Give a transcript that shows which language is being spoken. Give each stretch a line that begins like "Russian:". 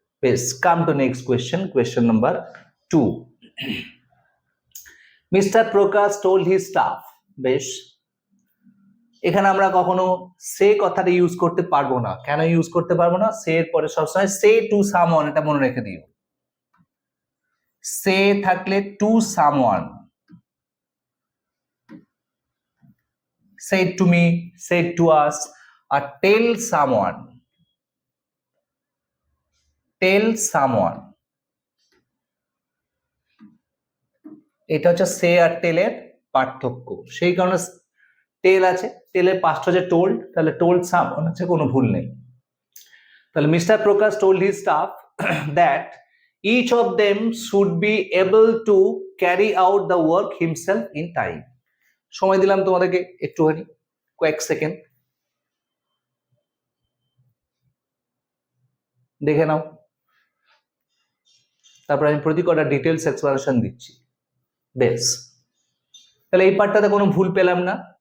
English: বেশ, come to next question, question number 2। Mister Prakash told his staff.
Bangla: বেশ, এখানে আমরা কখনো সে কথাটা ইউজ করতে পারবো না। কেন ইউজ করতে পারবো না? সে এর পরে সবসময় সে টু সামওয়ান, এটা মনে রেখে দিও। সে থাকলে to someone,
English: said to me, said to us, or tell someone, tell someone,
Bangla: এটা হচ্ছে সে আর টেলের পার্থক্য। সেই কারণে টেল আছে, টেলের পাস্ট হচ্ছে টোল্ড, তাহলে টোল্ড সামওয়ান আছে, কোনো ভুল নেই। তাহলে
English: Mister Prakash told his staff that each of them should be able to carry out the work himself in time.
Bangla: সময় দিলাম তোমাদেরকে একটুখানি কয়েক সেকেন্ড দেখে নাও, তারপর আমি প্রতি কটা ডিটেলস এক্সপ্লানেশন দিচ্ছি। বেশ, তাহলে এই পার্টটাতে কোনো ভুল পেলাম না।